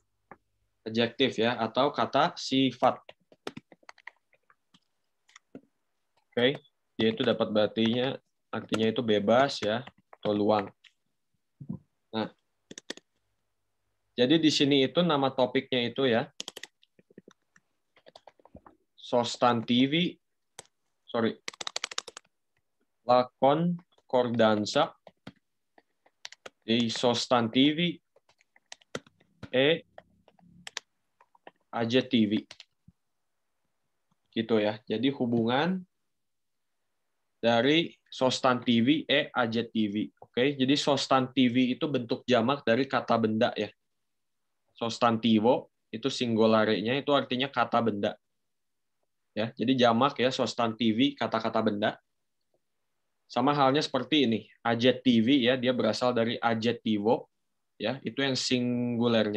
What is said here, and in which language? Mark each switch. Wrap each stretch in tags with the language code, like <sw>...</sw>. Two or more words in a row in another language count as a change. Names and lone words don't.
<id>Adjektif ya atau kata sifat. Oke, dia itu dapat artinya itu bebas ya atau luang. Nah, jadi di sini itu nama topiknya itu ya</id> <it>la concordanza dei sostantivi e aggettivi.</it> <id>Gitu ya. Jadi hubungan dari</id> <it>sostantivi e aggettivi.</it> <id>Oke, jadi sostantivi itu bentuk jamak dari kata benda ya. Sostantivo itu singularnya itu artinya kata benda. Ya, jadi jamak ya sostantivi kata-kata benda. Sama halnya seperti ini, aggettivi ya, dia berasal dari aggettivo ya, itu yang singularnya.</id>